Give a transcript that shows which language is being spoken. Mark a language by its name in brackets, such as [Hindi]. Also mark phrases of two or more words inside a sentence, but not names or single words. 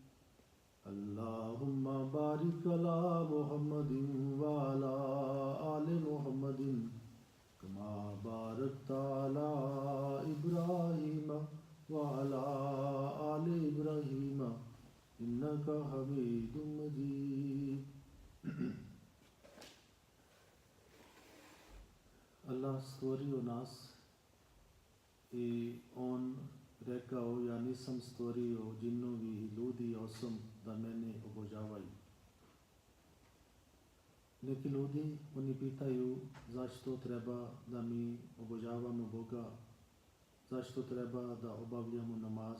[Arabic] اللهم بارك على محمد وعلى آل محمد كما باركت على إبراهيم وعلى آل إبراهيم إنك حميد مجيد. [Bosnian] Allah stvorio nas i On rekao, ja nisam stvorio džinovi i ljudi osim da mene obožavaju. Neki ljudi, oni pitaju zašto treba da mi obožavamo Boga, zašto treba da obavljamo namaz.